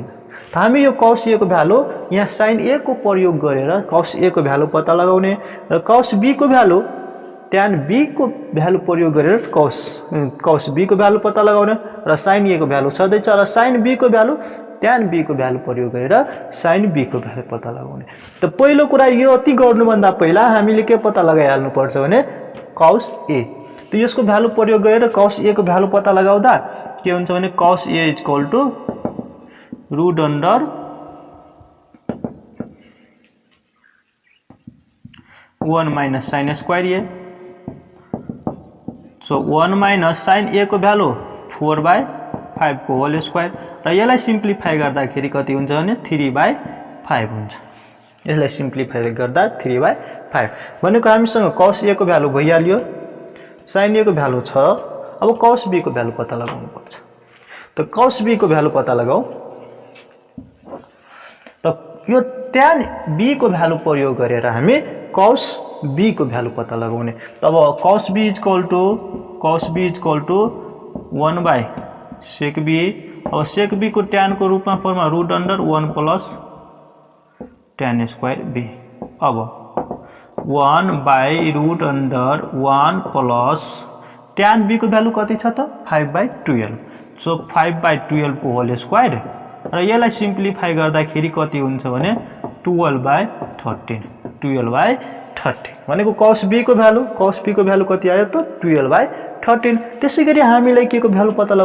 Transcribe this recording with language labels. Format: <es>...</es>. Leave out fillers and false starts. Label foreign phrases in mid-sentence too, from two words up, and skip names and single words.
<ne>त हामी यो cos a को भ्यालु यहाँ sin a को प्रयोग गरेर cos a को भ्यालु पत्ता लगाउने र cos b को भ्यालु tan b को भ्यालु प्रयोग गरेर cos b को भ्यालु पत्ता लगाउने र sin a को भ्यालु छदै छ र sin b को भ्यालु tan b को भ्यालु प्रयोग गरेर sin b को भ्यालु पत्ता लगाउने। त पहिलो कुरा यो अति गर्नु भन्दा पहिला हामीले के पत्ता लगाइहाल्नु पर्छ भने cos a। त यसको भ्यालु प्रयोग गरेर cos a को भ्यालु पत्ता लगाउँदा के हुन्छ भने</ne> <en>cos a is equal to root under one minus sin square a।</en> <ne>सो</ne> <en>1 minus sin a</en> <ne>को भ्यालु 4/5 को</ne> <en>whole square</en> <ne>र यसलाई सिम्प्लिफाई गर्दाखेरि कति हुन्छ भने 3/5 हुन्छ। यसलाई सिम्प्लिफाई गर्दा 3/5 भनेको हामीसँग cos a को भ्यालु भइहाल्यो, sin a को भ्यालु छ। अब cos b को भ्यालु पत्ता लगाउनु पर्छ। त cos b को भ्यालु पत्ता लगाऊ। त यो tan b को भ्यालु प्रयोग गरेर हामी cos b को भ्यालु पत्ता लगाउने।</ne> <en>तब cos b is equal to 1/sec b।</en> <ne>अब sec b को tan को रूपमा फर्ममा</ne> <en>root under 1 plus tan square b.</en> <ne>अब 1/√1</ne> <en>plus tan b</en> <ne>को भ्यालु कति छ त 5/12। सो 5/12 को</ne> <en>whole square</en> <ne>र यसलाई सिम्प्लिफाई गर्दाखेरि कति हुन्छ भने 12/13 12/13 भनेको cos b को भ्यालु कति आयो त 12/13 त्यसैगरी हामीलाई के को भ्यालु पत्ता</ne>